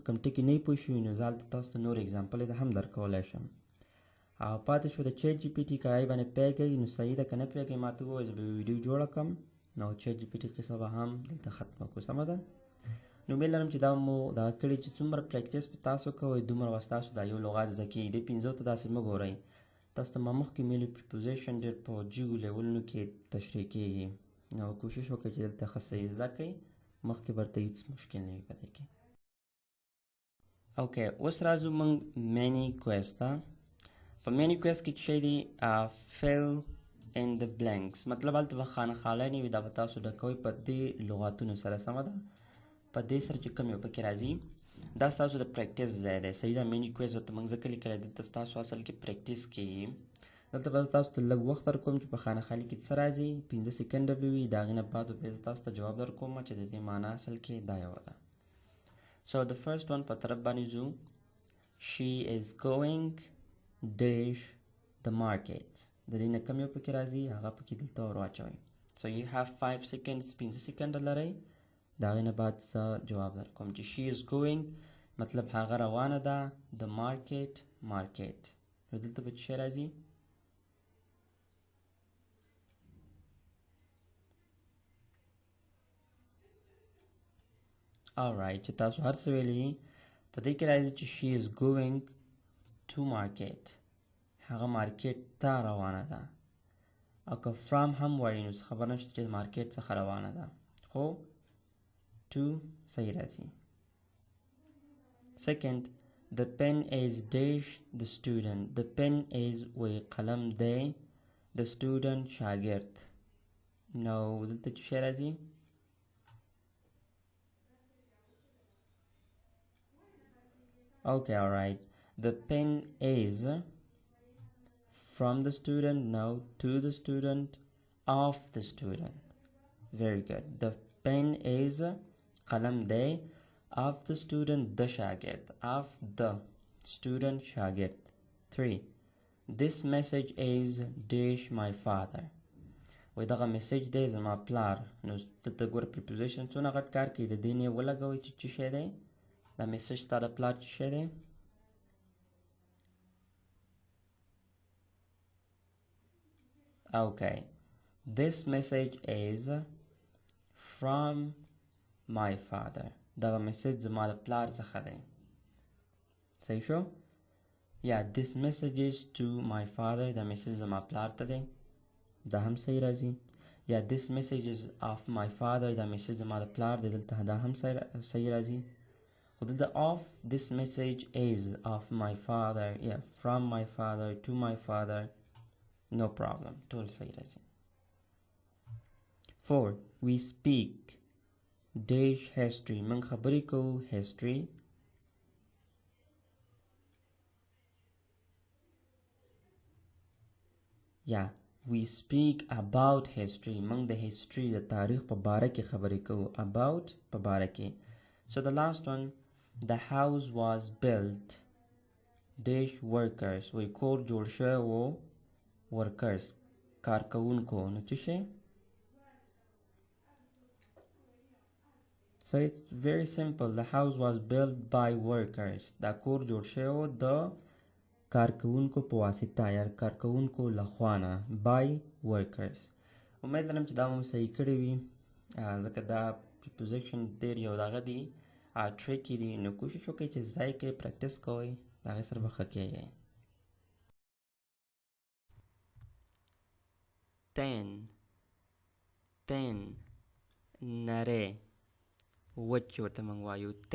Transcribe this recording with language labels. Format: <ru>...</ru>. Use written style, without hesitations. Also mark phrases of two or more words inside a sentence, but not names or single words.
<ps>کوم ټکي نه پوه شوي نو زه هلته تاسو ته نور اګزامپل یې هم درکولی شم او پاتې شو د چیټ جی پي ټي که هغې باندې پوهېږئ نو صحیح ده که نه پوهېږئ ما ته ووایئ زه به ویډیو جوړه کړم نو چیټ جی پي ټي قصه به هم دلته ختمه کړو سمه ده نو امید لرم چې دا مو دغه کړي چې څومره پریکټس په تاسو کوئ دومره به ستاسو دا یو لغات زده کېږي دې 15 ته داسې مه ګورئ تاسو ته ما مخکې ویلي پریپوزیشن ډېر په جیو لیولونو کې تشریح کېږي نو کوشش وکړئ چې دلته ښه صحیح زده کړئ مخکې ورته هېڅ مشکل نه وي په دې کې اوکې اوس راځو موږ</ps> <en>mini quiz</en> <ps>ته په مینی کویز کې چې شی دی</ps> <en>fill in the blanks</en> <ps>مطلب هلته به خانه نه وي دا به تاسو ډکوئ په دې لغاتونو سره سمه ده په دې سره چې کوم یو پکې راځي دا ستاسو د پریکټس ځای دی صحیح ده</ps> <en>mini quiz</en> <ps>ورته موږ ځکه لیکلی دلته ستاسو اصل کې پریکټس کېږي دلته به زه تاسو ته لږ وخت درکوم چې په خانه خالي کې څه راځي 15 سیکنډه به وي د هغې نه بعد به زه تاسو ته جواب درکوم چې د دې معنا اصل کې دا یوه ده</ps> <en>so the first one</en> <ps>په طرف باندې ځو</ps> <en>she is going dash the market</en> <ps>د دې نه کوم یو پکې راځي هغه پکې دلته ور واچوئ</ps> <en>so you have 5 seconds</en> <ps>15 سیکنډه لرئ د هغې نه بعد زه جواب درکوم چې</ps> <en>she is going</en> <ps>مطلب هغه روانه ده د market نو دلته به څه شی راځي alright چې تاسو هر څه ویلي په دې کې راځي چې</ps> <en>she is going to market</en> <ps>هغه مارکیټ ته روانه ده او که from هم وایي نو خبر نشته چې مارکیټ څخه روانه ده خو to صحیح راځي</ps> <en>second the pen is dash the student the pen is</en> <ps>وی قلم دی</ps> <en>the student</en> <ps>شاګرد نو دلته څه شی راځي</ps> <en>okay alright the pen is from the student now to the student of the student very good the pen is</en> <ps>قلم دی</ps> <en>of the student</en> <ps>د شاگرد</ps> <en>of the student</en> <ps>شاگرد 3</ps> <en>this message is dash my father</en> <ps>وای دغه میسیج دی زما پلار نو دلته ګوره پریپوزیشن څونه غټ کار کوي د دې نه یې ولګوئ چې څه شی دی دا میسیج ستا د پلار څه شی دی</ps> <en>okay this message is from my father</en> <ps>دغه میسیج زما د پلار څخه دی صحیح شو یا this</ps> <en>message is to my father</en> <ps>دا میسیج زما پلار ته دی دا هم صحیح راځي یا</ps> <en>this message is of my father</en> <ps>دا میسیج زما د پلار دی دلته دا هم صحیح راځي خو دلته</ps> <en>of this message is of my father</en> <ps>یا</ps> <en>from my father to my father no problem</en> <ps>ټول صحیح راځي</ps> <en>4 we speak dash history</en> <ps>من خبرې کوو</ps> <en>history یا we speak about history</en> <ps>موږ د history د تاریخ په باره کې خبرې کوو about په باره کې</ps> <en>so the last one the house was built dash workers</en> <ps>وی کور جوړ شوی و workers کارکوونکو نو څه شی</ps> <en>so it's very simple the house was built by workers</en> <ps>دا کور جوړ شوی و د کارکوونکو په واسطه یا کارکوونکو لخوا نه</ps> <en>by workers</en> <ps>امید لرم چې دا مو صحیح کړی وي ځکه دا preposition ډېر یو دغه دي tricky دي نو کوشش وکړئ چې ځای کې پریکټس کوئ د هغې سره به ښه کیږئ 10 نری وچ ورته موږ وایو</ps>